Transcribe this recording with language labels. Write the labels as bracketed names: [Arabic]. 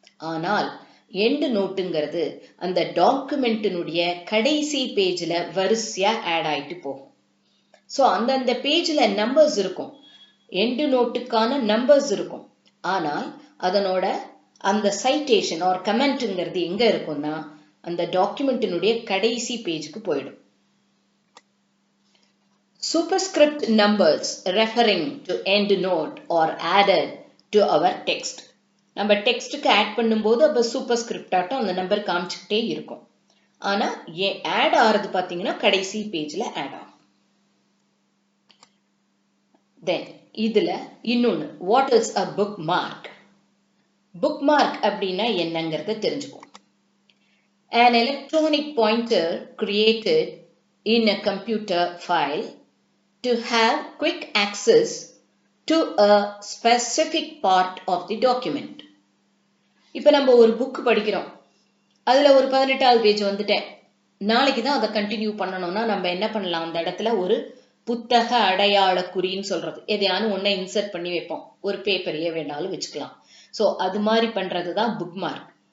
[Tamil] ஆனால் எண்ட் நோட்டுங்கிறது அந்த டாக்குமெண்ட்டினுடைய கடைசி பேஜ்ல வரிசையா ஆட் ஆயிட்டு போகும். ஸோ அந்தந்த பேஜ்ல நம்பர்ஸ் இருக்கும், எண்ட் நோட்டுக்கான நம்பர்ஸ் இருக்கும். ஆனால் அதனோட அந்த சைட்டேஷன் ஆர் கமெண்ட்ங்கிறது எங்க இருக்கும்னா அந்த டாக்குமெண்ட்டினுடைய கடைசி பேஜுக்கு போயிடும். [English] Superscript numbers referring to end note are added to our text. [Tamil] நம்ம டெக்ஸ்டுக்கு ஆட் பண்ணும்போது அப்ப சூப்பர்ஸ்கிரிப்ட் ஆட்டம் அந்த நம்பர் காமிச்சுக்கிட்டே இருக்கும். ஆனா ஆட் ஆறது பாத்தீங்கன்னா கடைசி பேஜ்ல ஆட் ஆகும். [English] then [Tamil] இதுல இன்னொன்னு, [English] What is a bookmark? [Tamil] Book mark அப்படின்னா என்னங்கிறத தெரிஞ்சுக்கும். [English] An electronic pointer created in a computer file to have quick access to a specific part of the document. [Tamil] இப்ப நம்ம ஒரு புக் படிக்கிறோம், அதுல ஒரு 18வது பேஜ் வந்துட்டேன், நாளைக்கு தான் அதை கண்டினியூ பண்ணணும்னா நம்ம என்ன பண்ணலாம்? அந்த இடத்துல ஒரு புத்தக அடையாள குறின்னு சொல்றது எதையானு ஒன்ன இன்சர்ட் பண்ணி வைப்போம். ஒரு பேப்பரையே வேணாலும் வச்சுக்கலாம். ஸோ அது மாதிரி பண்றதுதான் புக் மார்க்.